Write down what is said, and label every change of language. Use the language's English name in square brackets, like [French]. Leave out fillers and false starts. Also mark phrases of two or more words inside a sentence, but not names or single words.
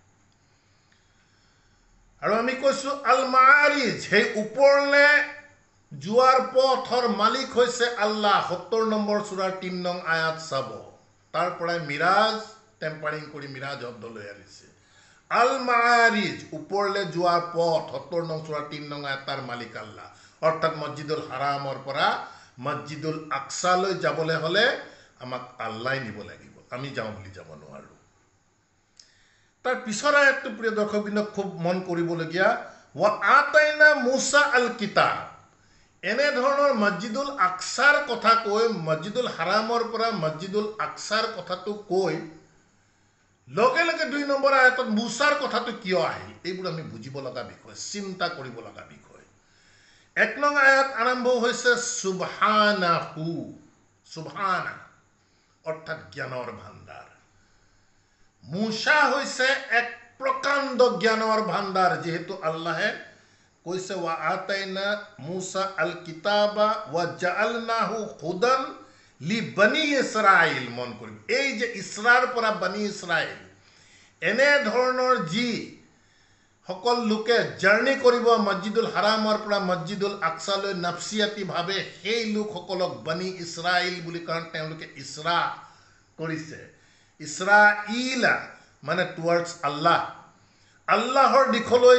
[Assamese] আৰু আমি কৈছো [Arabic] المعارج [Assamese] সেই ওপৰলে যোৱাৰ পথৰ মালিক হৈছে আল্লাহ 70 নম্বৰ সূৰাৰ 3 নং আয়াত চাব তাৰ পৰাই মিৰাজ টেম্পাৰিং কৰি মিৰাজ শব্দ লৈ আহিছে [Arabic] المعارج [Assamese] ওপৰলে যোৱাৰ পথ 70 নং সূৰাৰ 3 নং আয়াত তাৰ মালিক আল্লাহ অৰ্থাৎ মছজিদুল হাৰামৰ পৰা মছজিদুল আকসালৈ যাবলৈ হলে আমাক আল্লাহ নিব লাগিব আমি যাওঁ বুলি যাব নোৱাৰো তাৰ পিছৰ আয়াতটো প্ৰিয় দৰ্শকবৃন্দ খুব মন কৰিবলগীয়া [Arabic] وآتينا موسى الكتاب [Assamese] এনে ধৰণৰ মছজিদুল আকসাৰ কথা কৈ মছজিদুল হাৰামৰ পৰা মছজিদুল আকসাৰ কথাটো কৈ লগে লগে 2 নম্বৰ আয়াতত মুসাৰ কথাটো কিয় আহিল এইবোৰ আমি বুজিব লগা বিষয় চিন্তা কৰিব লগা বিষয় 1 নং আয়াত আৰম্ভ হৈছে [Arabic] سبحانه سبحان [Assamese] অৰ্থাৎ জ্ঞানৰ ভাণ্ডাৰ মুসা হৈছে এক প্ৰকাণ্ড জ্ঞানৰ ভাণ্ডাৰ যেহেতু আল্লাহে কৈছে [Arabic] وآتينا موسى الكتاب وجعلناه هدى لبني إسرائيل [Assamese] মন কৰিম এই যে ইছৰাৰ পৰা বনি ইসরাইল এনে ধৰণৰ যি সকল লোকে জাৰ্নি কৰিব মছজিদুল হাৰামৰ পৰা মছজিদুল আকসালৈ নফসিয়াতি ভাবে সেই লোকসকলক বনি ইসরাইল বুলি কাৰণ তেওঁলোকে ইছৰা কৰিছে ইসৰাইলা মানে টুৱাৰ্ডছ আল্লাহ আল্লাহৰ দিশলৈ